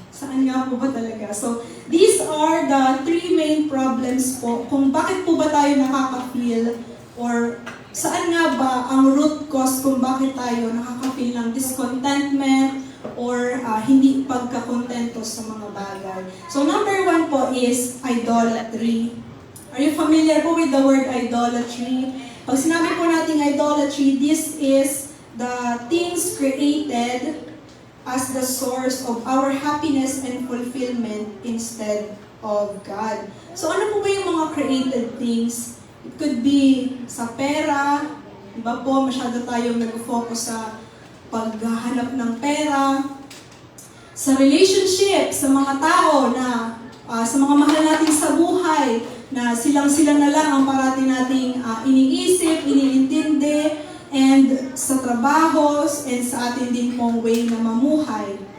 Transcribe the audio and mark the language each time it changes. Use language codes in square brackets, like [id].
[tl] Saan nga po ba talaga? So, [en] these are the three main problems [tl] po kung bakit po ba tayo nakaka-feel or saan nga ba ang root cause kung bakit tayo nakaka-feel ng discontentment or hindi pagkakontento sa mga bagay. [en] So, number one po is idolatry. Are you familiar po with the word idolatry? [tl] Pag sinabi po natin [en] idolatry, this is the things created as the source of our happiness and fulfillment instead of God. [tl] So, ano po ba yung mga created things? It could be sa pera, iba po, masyado tayong nag-focus sa paghahanap ng pera, sa relationship, sa mga tao na, sa mga mahal natin sa buhay, na silang-sila na lang ang parating nating iniisip, iniintindi, and sa trabaho, and sa atin din pong way na mamuhay.